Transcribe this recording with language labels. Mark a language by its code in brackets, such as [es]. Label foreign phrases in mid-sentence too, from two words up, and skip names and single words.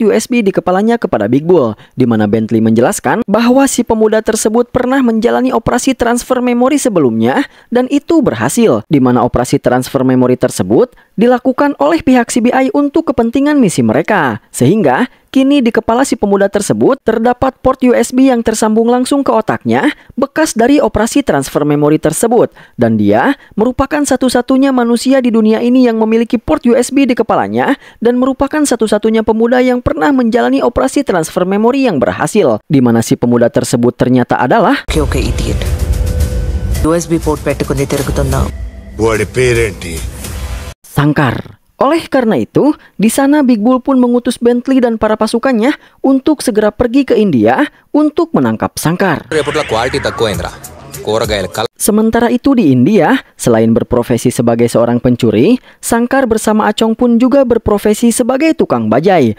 [id] USB di kepalanya kepada Big Bull, di mana Bentley menjelaskan bahwa si pemuda tersebut pernah menjalani operasi transfer memori sebelumnya dan itu berhasil, di mana operasi transfer memori tersebut dilakukan oleh pihak CBI untuk kepentingan misi mereka, sehingga kini di kepala si pemuda tersebut terdapat port USB yang tersambung langsung ke otaknya, bekas dari operasi transfer memori tersebut. Dan dia merupakan satu-satunya manusia di dunia ini yang memiliki port USB di kepalanya dan merupakan satu-satunya pemuda yang pernah menjalani operasi transfer memori yang berhasil. Di mana si pemuda tersebut ternyata adalah [en] Oke, idiot. USB port [te] పెట్టుకొని తిరుగుతున్నావు. వాడి పేరేంటి? Sangkar. [id] Oleh karena itu, di sana Big Bull pun mengutus Bentley dan para pasukannya untuk segera pergi ke India untuk menangkap Sangkar. Sementara itu di India, selain berprofesi sebagai seorang pencuri, Sangkar bersama Acong pun juga berprofesi sebagai tukang bajai.